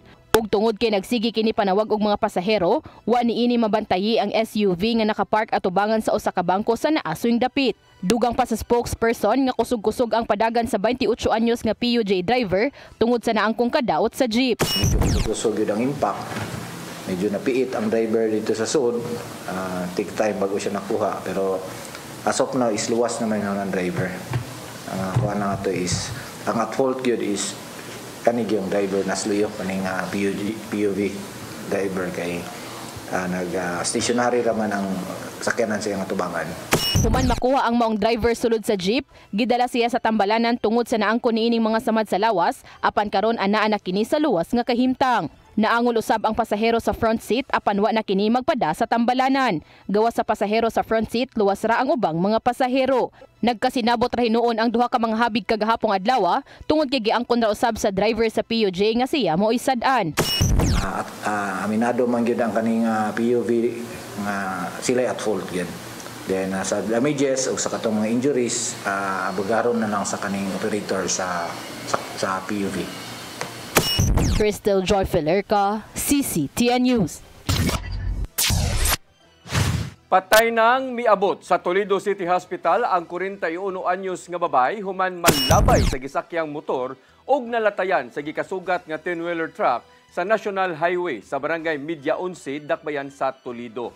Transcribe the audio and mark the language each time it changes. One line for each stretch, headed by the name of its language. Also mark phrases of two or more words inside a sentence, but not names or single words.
Cebuano: Ug tungod kay nagsigi kini panawag og mga pasahero, wa niini mabantayi ang SUV nga nakapark atubangan sa usa ka bangko sa naasoyng dapit. Dugang pa sa spokesperson nga kusog-kusog ang padagan sa 28 anyos nga PUJ driver tungod sa naangkong kadaot sa jeep. Kusog yun ang impact. Medyo napiit ang driver dito sa sud.
English: Take time
Cebuano: bago siya nakuha. Pero
English: as of now
Cebuano: is luwas naman ang driver. Ang kuha na ito is, ang
English: at fault
Cebuano: yun is kanig yung driver nasluyo kaning PUV driver kay nag-stationary raman ang sakyanan sa iyang atubangan. Human makuha ang maong driver sulod sa jeep, gidala siya sa tambalanan tungod sa naangko niining mga samad sa lawas, apan karon anaa na kini sa luwas nga kahimtang. Naangol usab ang pasahero sa front seat apan wa na kini magpada sa tambalanan. Gawas sa pasahero sa front seat, luwas ra ang ubang mga pasahero. Nagkasinabot ra hinuon ang duha ka mga habig kagahapong adlaw tungod kay giangkon ra usab sa driver sa PUJ nga siya mo'y sad-an. Aminado man gyud ang kaning PUV nga sila
English: at fault
Cebuano: gyud. Then sa damages o sa katong mga injuries, abugaron na lang sa kaning operator sa PUV. Crystal Joy Filerca, CCTN News. Patay nang miabot sa Toledo City Hospital ang 41 anyos nga babay human malabay sa gisakyang motor ug nalatayan sa gikasugat nga 10-wheeler truck sa National Highway sa Barangay Media 11, Dakbayan sa Toledo.